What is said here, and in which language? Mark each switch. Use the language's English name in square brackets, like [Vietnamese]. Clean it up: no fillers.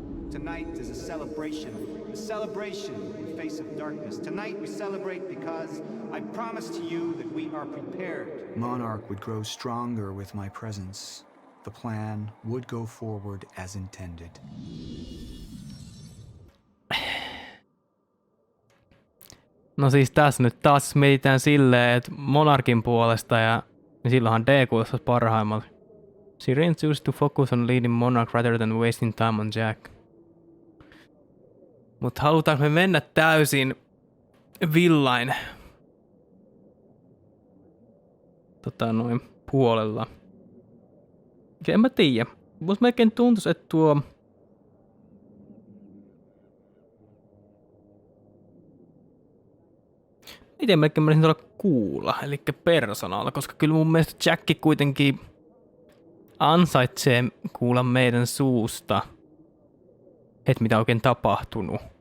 [English] Tonight is a celebration in the face of darkness. Tonight we celebrate because I promise to you that we are prepared. Monarch would grow stronger with my presence. The plan would go forward as intended. [Finnish] No siis tässä nyt taas mietitään silleen, että monarkin puolesta ja niin silloinhan D kuulostaisi parhaimmalta. [English] Tyrion chooses to focus on leading monarch rather than wasting time on Jack. [Finnish] Mut halutaanko me mennä täysin villain noin puolella? En mä tiedä. Musta melkein tuntuisi, että tuo miten melkein menisin tuolla kuulla, eli persoonalla, koska kyllä mun mielestä Jack kuitenkin ansaitsee kuulla meidän suusta, että mitä oikein tapahtunut.